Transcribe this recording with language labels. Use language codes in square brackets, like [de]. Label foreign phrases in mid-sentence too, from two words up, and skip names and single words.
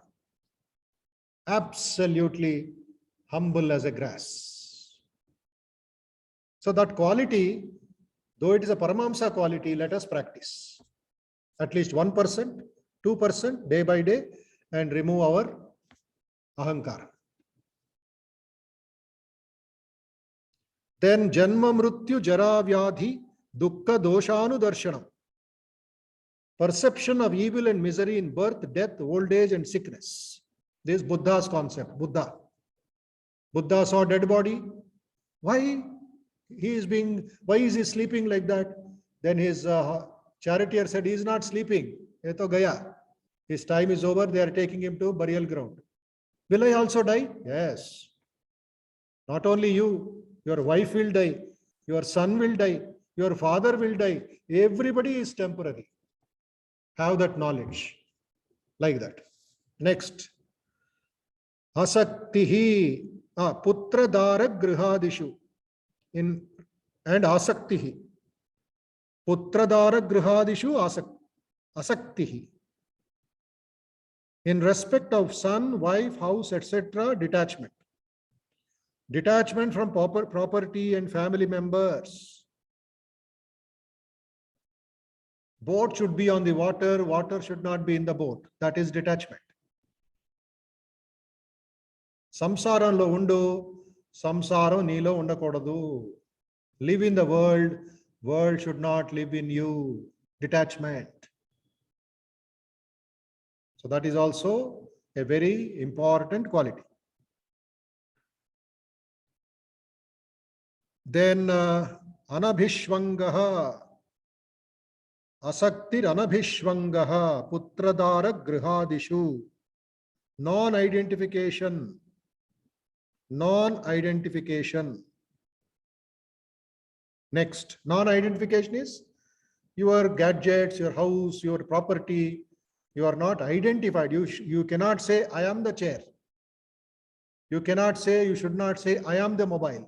[en] Absolutely humble as a grass. So that quality, though it is a Paramahamsa quality, let us practice. At least 1%, 2% day by day, and remove our ahankara. [sa] Then जन्म मृत्यु जरा व्याधि दुःख दोषानु दर्शनम्. [en] Perception of evil and misery in birth, death, old age, and sickness. This is Buddha's concept. Buddha saw dead body. Why is he sleeping like that? Then his charioteer said, he is not sleeping. [hi] ये तो गया. [en] His time is over. They are taking him to burial ground. Will I also die? Yes. Not only you, your wife will die, your son will die, your father will die. Everybody is temporary. Have that knowledge. Like that. Next. Asaktihi. [sa] पुत्र दार गृहादिषु. And asaktihi. पुत्र दार गृहादिषु असक्तिः. [en] In respect of son, wife, house, etc., detachment. Detachment from property and family members. Boat should be on the water, water should not be in the boat. That is detachment. [te] సంసారంలో ఉండు, సంసారం నీలో ఉండకూడదు. [en] Live in the world, world should not live in you. Detachment. So that is also a very important quality. Then Anabhishwangaha. [sa] असक्तिर् अनभिष्वङ्गः पुत्रदार गृहादिषु. [en] Non-identification. Non-identification. Next, non-identification is your gadgets, your house, your property. You are not identified. You cannot say, I am the chair. You cannot say, you should not say, I am the mobile.